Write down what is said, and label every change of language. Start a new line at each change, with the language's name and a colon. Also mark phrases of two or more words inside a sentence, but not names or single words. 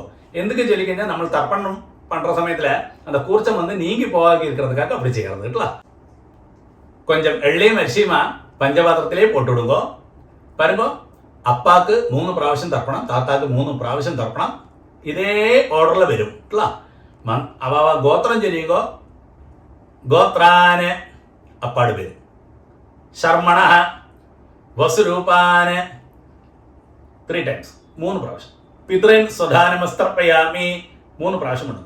Tamil: எதுக்கு சொல்லிக்கிங்க, நம்ம தர்ப்பணம் பண்ணுற சமயத்தில் அந்த கூர்ச்சம் நீங்கி போகாது இருக்கிறதுக்காக அப்படி செய்யறதுங்களா. கொஞ்சம் எள்ளையும் அரிசியுமா பஞ்சபாத்திரத்திலே போட்டு விடுங்க. பாருங்க, அப்பாவுக்கு 3 പ്രാവശ്യം தர்ப்பணம், தாத்தாக்கு 3 പ്രാവശ്യം தர்ப்பணம்.
Malayalam: இதே ഓർഡറിൽ വരും. അവ ഗോത്രം ചൊല്ലിയുമ്പോ ഗോത്രാന് അപ്പാട് വരും.
Sanskrit: ശർമ്മണ വസുരൂപാന്
Malayalam: 3 times 3 പ്രാവശ്യം.
Sanskrit: പിതൃൻ സ്വധാനമസ്തർപ്പയാമി.
Malayalam: 3 പ്രാവശ്യം എടുക്കും.